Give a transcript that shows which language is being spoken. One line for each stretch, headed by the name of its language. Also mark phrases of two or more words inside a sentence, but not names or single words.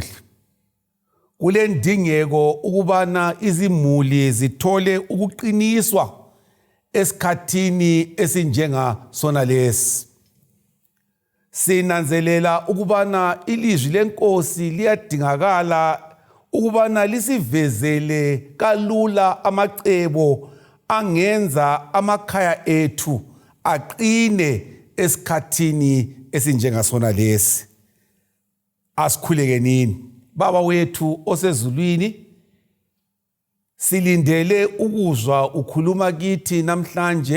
North Ndebele: Kule ndingeko ukubana izimuli zithole ukuqiniswa esikhathini esinjenga sona lesi. Sinanzelela ukubana ilizwi lenkosi liyadingakala ukubana lisivezele kalula amacebo angenza amakhaya ethu aqine esikhathini esinjenga sona lesi. Asikhuleke Baba wethu osezulwini, silindele ukuzwa ukhuluma kithi namhlanje.